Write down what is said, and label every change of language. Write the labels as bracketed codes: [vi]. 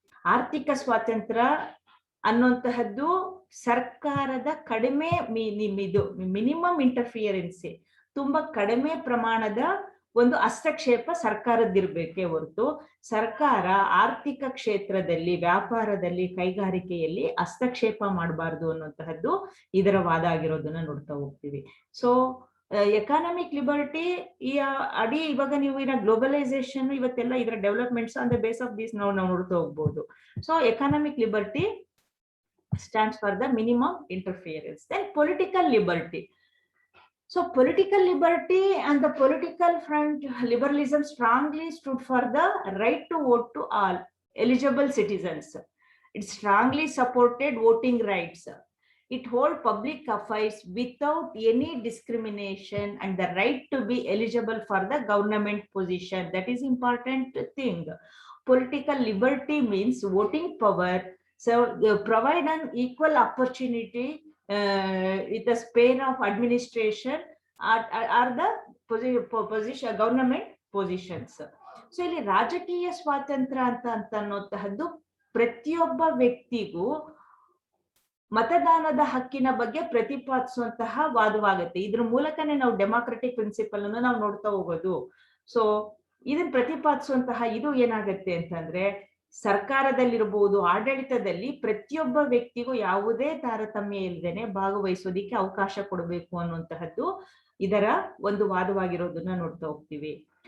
[kn] ಆರ್ಥಿಕ ಸ್ವಾತಂತ್ರ್ಯ ಅನ್ನುವಂತಹದ್ದು ಸರ್ಕಾರದ ಕಡಿಮೆ ಮಿನಿಮಮ್ ಇಂಟರ್ಫಿಯರೆನ್ಸಿ, ತುಂಬಾ ಕಡಿಮೆ ಪ್ರಮಾಣದ ಒಂದು ಹಸ್ತಕ್ಷೇಪ ಸರ್ಕಾರದ್ದಿರ್ಬೇಕೇ ಹೊರತು ಸರ್ಕಾರ ಆರ್ಥಿಕ ಕ್ಷೇತ್ರದಲ್ಲಿ, ವ್ಯಾಪಾರದಲ್ಲಿ, ಕೈಗಾರಿಕೆಯಲ್ಲಿ ಹಸ್ತಕ್ಷೇಪ ಮಾಡಬಾರ್ದು ಅನ್ನುವಂತಹದ್ದು ಇದರ ವಾದ ಆಗಿರೋದನ್ನ ನೋಡ್ತಾ ಹೋಗ್ತೀವಿ. ಸೊ ಎಕಾನಮಿಕ್ ಲಿಬರ್ಟಿ ಈ ಅಡಿ ಇವಾಗ ನೀವು ಗ್ಲೋಬಲೈಸೇಷನ್ ಇವತ್ತೆಲ್ಲ ಇದರ developments [en] on the base of this [kn] ನಾವು ನೋಡ್ತಾ ಹೋಗ್ಬೋದು. [en] So economic liberty stands for the minimum interference. Then political liberty. So political liberty and the political front liberalism strongly stood for the right to vote to all eligible citizens. It strongly supported voting rights. It hold public affairs without any discrimination and the right to be eligible for the government position. That is important thing. Political liberty means voting power. So provide an equal opportunity with the span of administration are the position government positions. [kn] So ಇಲ್ಲಿ ರಾಜಕೀಯ ಸ್ವಾತಂತ್ರ್ಯ ಅಂತ ಅನ್ನೋತಹದ್ದು ಪ್ರತಿಯೊಬ್ಬ ವ್ಯಕ್ತಿಗೂ ಮತದಾನದ ಹಕ್ಕಿನ ಬಗ್ಗೆ ಪ್ರತಿಪಾದಿಸುವಂತಹ ವಾದವಾಗುತ್ತೆ. ಇದ್ರ ಮೂಲಕನೇ ನಾವು ಡೆಮಾಕ್ರೆಟಿಕ್ ಪ್ರಿನ್ಸಿಪಲ್ ಅನ್ನು ನಾವು ನೋಡ್ತಾ ಹೋಗೋದು. ಸೊ ಇದನ್ನ ಪ್ರತಿಪಾದಿಸುವಂತಹ ಇದು ಏನಾಗುತ್ತೆ ಅಂತಂದ್ರೆ, ಸರ್ಕಾರದಲ್ಲಿರ್ಬೋದು, ಆಡಳಿತದಲ್ಲಿ ಪ್ರತಿಯೊಬ್ಬ ವ್ಯಕ್ತಿಗೂ ಯಾವುದೇ ತಾರತಮ್ಯ ಇಲ್ಲದೇನೆ ಭಾಗವಹಿಸೋದಿಕ್ಕೆ ಅವಕಾಶ ಕೊಡಬೇಕು ಅನ್ನುವಂತಹದ್ದು ಇದರ ಒಂದು ವಾದವಾಗಿರೋದನ್ನ ನೋಡ್ತಾ ಹೋಗ್ತೀವಿ.